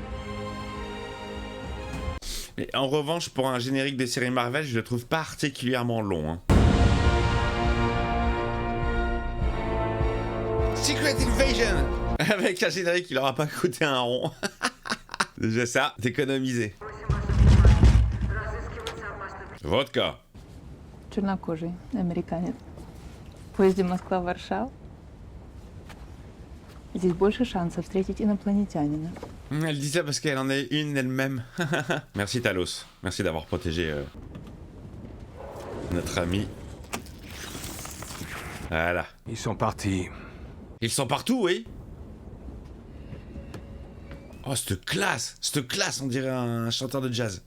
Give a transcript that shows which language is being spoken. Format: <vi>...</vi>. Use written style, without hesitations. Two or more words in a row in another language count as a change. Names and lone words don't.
<fr>Mais en revanche, pour un générique de série Marvel, je le trouve particulièrement long. Hein. Secret Invasion! Avec un générique qui leur a pas coûté un rond. Déjà ça, d'économiser. Vodka.</fr> <ru>Чернокожий, американец. В поезде Москва-Варшава. Здесь больше шансов встретить инопланетянина.</ru> <fr>Elle dit ça parce qu'elle en est une elle-même. Merci Talos. Merci d'avoir protégé notre ami. Voilà. Ils sont partis. Ils sont partout, oui. Oh, cette classe, on dirait un chanteur de jazz.</fr>